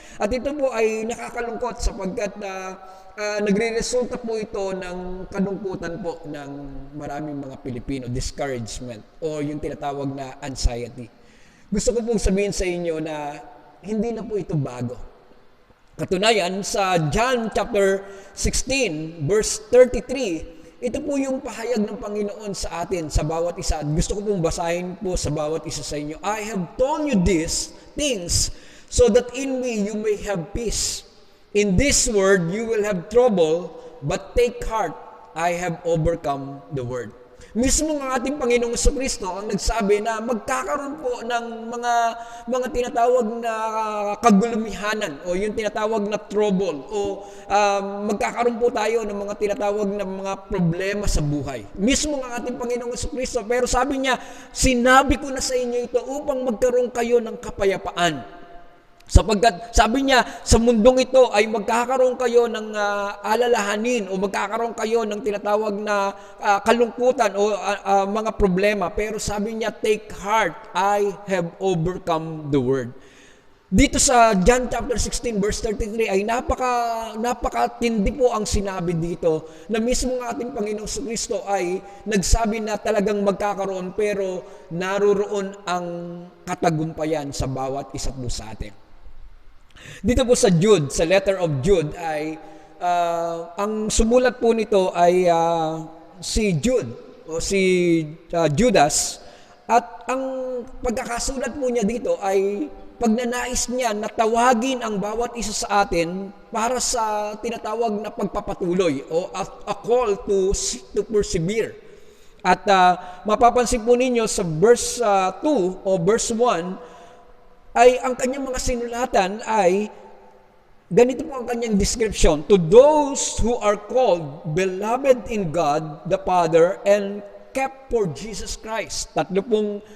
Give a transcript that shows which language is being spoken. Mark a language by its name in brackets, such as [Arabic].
[Filipino] At ito po ay nakakalungkot sapagkat nagre-resulta po ito ng kalungkutan po ng maraming mga Pilipino, discouragement o yung tinatawag na anxiety. Gusto ko pong sabihin sa inyo na hindi na po ito bago. Katunayan, sa John chapter 16, verse 33, ito po yung pahayag ng Panginoon sa atin, sa bawat isa. Gusto ko pong basahin po sa bawat isa sa inyo. [English] I have told you these things so that in me you may have peace. In this world, you will have trouble, but take heart, I have overcome the world. [Filipino] Mismo ng ating Panginoong Jesucristo ang nagsabi na magkakaroon po ng mga tinatawag na kagulumihanan o yung tinatawag na trouble o magkakaroon po tayo ng mga tinatawag na mga problema sa buhay. Mismo ng ating Panginoong Jesucristo, pero sabi niya, sinabi ko na sa inyo ito upang magkaroon kayo ng kapayapaan. Sapagkat sabi niya, sa mundong ito ay magkakaroon kayo ng alalahanin o magkakaroon kayo ng tinatawag na kalungkutan o mga problema. Pero sabi niya, [English] take heart, I have overcome the world. [Filipino] Dito sa John chapter 16 verse 33 ay napakatindi po ang sinabi dito na mismo ng ating Panginoong Kristo ay nagsabi na talagang magkakaroon, pero naroroon ang katagumpayan sa bawat isa't po sa atin. Dito po sa Jude, sa letter of Jude ay ang sumulat po nito ay si Jude o si Judas, at ang pagkakasulat po niya dito ay pagnanais niya na tawagin ang bawat isa sa atin para sa tinatawag na pagpapatuloy o [English] a call to persevere. [Filipino] At mapapansin po ninyo sa verse 2 o verse 1 ay ang kanyang mga sinulatan ay ganito po ang kanyang description. [English] To those who are called, beloved in God the Father, and kept for Jesus Christ. [Filipino] Tatlo pong